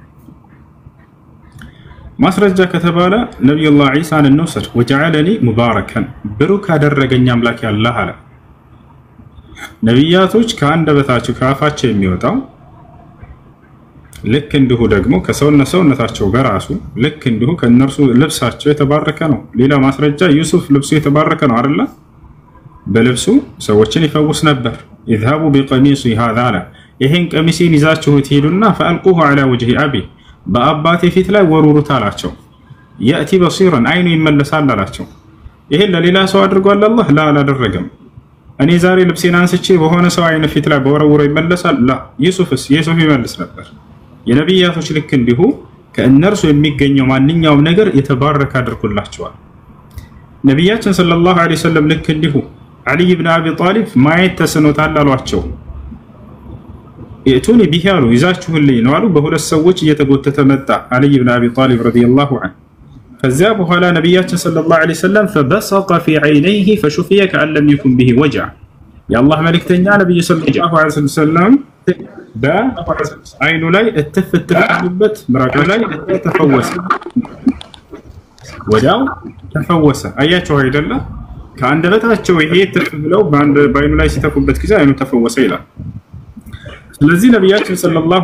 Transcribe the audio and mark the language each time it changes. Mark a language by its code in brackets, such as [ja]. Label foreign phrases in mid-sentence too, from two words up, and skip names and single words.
[am] ማስረጃ ከተባለ ነብዩላህ ዒሳን እንውሰድ። [ar] وجعلني مباركا [am] ብሩክ አደረገኝ አምላክ ያላህ አለ። ነብያቶች ከአንደበታቸው ከአፋቸው የሚወጣው ልክ እንዲሁ ደግሞ ከሰውነታቸው በራሱ ልክ እንዲሁ ከነርሱ ልብሳቸው የተባረከ ነው። ሌላ ማስረጃ ዩሱፍ ልብሱ የተባረከ ነው አይደል? በልብሱ ሰዎችን ይፈውስ ነበር። [ar] اذهبوا بقميصي هذا [am] አለ። ይሄን ቀሚሴን ይዛችሁት ሄዱና [ar] فألقوه على وجه أبي [am] በአባቴ ፊት ላይ ወሩሩት አላቸው። [ar] يأتي بصيرا [am] አይኑ ይመለሳል አላቸው። ይሄን ለሌላ ሰው አድርጓል አላህ? ላ አላደረገም። እኔ ዛሬ ልብሴን አንስቼ በሆነ ሰው አይነ ፊት ላይ በወረውረው ይመለሳል? ላ ዩሱፍ ይመልስ ነበር። የነብያቶች ልክ እንዲሁ ከእነርሱ የሚገኘው ማንኛውም ነገር የተባረከ አድርጎላቸዋል። ነብያችን [ar] صلى الله عليه وسلم [am] ልክ እንዲሁ አሊ ኢብኑ አቢ ጣሊብ ማየት ተስኖታል አሏቸው። የቱኒ ቢሃሉ ይዛችሁልኝ ነው አሉ። በሁለት ሰዎች እየተጎተተ መጣ አሊ ኢብኑ አቢ ጣሊብ [ar] رضي الله عنه። [am] ከዚያ በኋላ ነብያችን [ar] صلى الله عليه وسلم فبصق في عينيه فشفي كأن لم يكن به وجع [am] የአላህ መልእክተኛ ነብዩ [ar] صلى الله عليه وسلم [am] በአይኑ ላይ እትፍትፍበት ምራቅ ላይ ተፈወሰ፣ ወዲያው ተፈወሰ። አያቸው አይደለ? ከአንደበታቸው ይሄ ትፍ ብለው በአይኑ ላይ ሲተፉበት ጊዜ አይኑ ተፈወሰ ይላል። ስለዚህ ነብያችን ሰለላሁ